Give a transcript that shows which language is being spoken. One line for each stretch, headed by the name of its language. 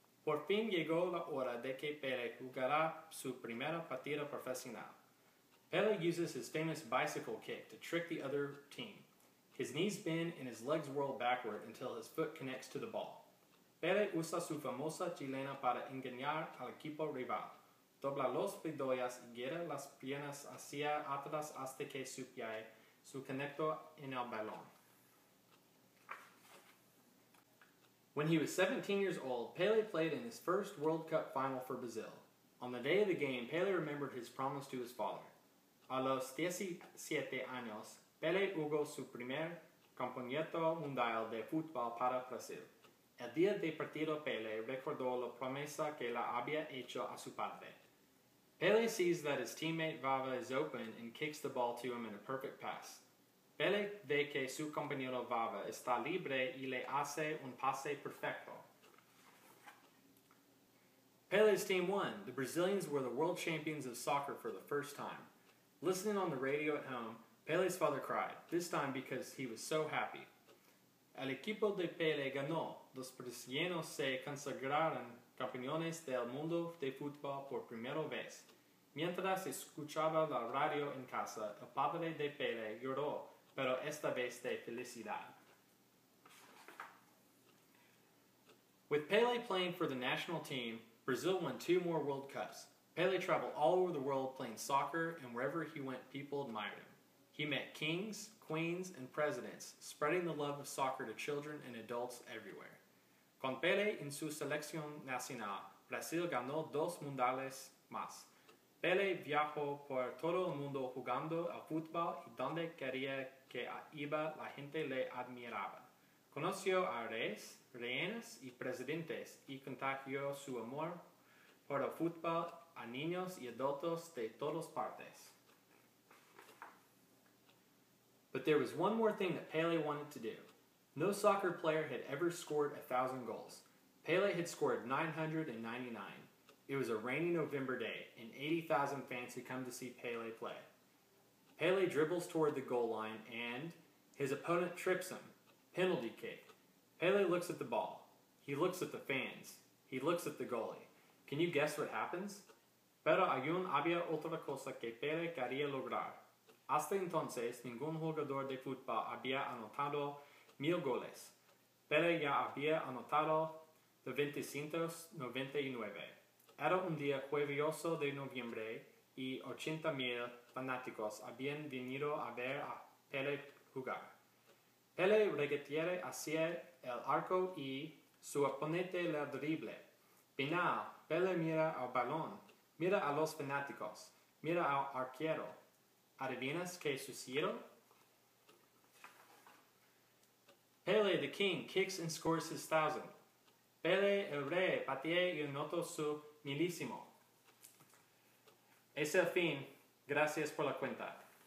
Spanish: Por fin llegó la hora de que Pele jugara su primera partida profesional.
English: Pele uses his famous bicycle kick to trick the other team. His knees bend and his legs whirl backward until his foot connects to the ball.
Spanish: Pele usa su famosa chilena para engañar al equipo rival. dobla los pedillas y gira las piernas hacia atrás hasta que su pie se conecta en el balón.
English: When he was 17 years old, Pele played in his first World Cup final for Brazil. On the day of the game, Pele remembered his promise to his father.
Spanish: A los 17 años, Pele jugó su primer campeonato mundial de fútbol para Brasil. El día del partido, Pele recordó la promesa que le había hecho a su padre.
English: Pele sees that his teammate Vava is open and kicks the ball to him in a perfect pass.
Spanish: Pele ve que su compañero Vava está libre y le hace un pase perfecto.
English: Pele's team won. The Brazilians were the world champions of soccer for the first time. Listening on the radio at home, Pele's father cried, this time because he was so happy.
Spanish: El equipo de Pele ganó. Los brasileños se consagraron campeones del mundo de fútbol por primera vez. Mientras escuchaba la radio en casa, el padre de Pele lloró, pero esta vez de felicidad.
English: With Pele playing for the national team, Brazil won 2 more World Cups. Pele traveled all over the world playing soccer, and wherever he went, people admired him. He met kings, queens, and presidents, spreading the love of soccer to children and adults everywhere.
Spanish: Con Pele en su selección nacional, Brasil ganó 2 mundiales más. Pele viajó por todo el mundo jugando al fútbol y donde quería que iba la gente le admiraba. Conoció a reyes, reinas y presidentes y contagió su amor por el fútbol a niños y adultos de todas partes.
English: But there was one more thing that Pele wanted to do. No soccer player had ever scored 1,000 goals. Pele had scored 999. It was a rainy November day, and 80,000 fans had come to see Pele play. Pele dribbles toward the goal line, and his opponent trips him. Penalty kick. Pele looks at the ball. He looks at the fans. He looks at the goalie. Can you guess what happens?
Spanish: Pero aún había otra cosa que Pele quería lograr. Hasta entonces, ningún jugador de fútbol había anotado 1000 goles. Pele ya había anotado 999. Era un día lluvioso de noviembre y 80,000 fanáticos habían venido a ver a Pele jugar. Pele regatea hacia el arco y su oponente le drible. Final, Pele mira al balón, mira a los fanáticos, mira al arquero. ¿Adivinas qué sucedió?
English: Pele, the king, kicks and scores his 1,000.
Spanish: Pele, el rey, patea y anotó su milésimo. Es el fin. Gracias por la cuenta.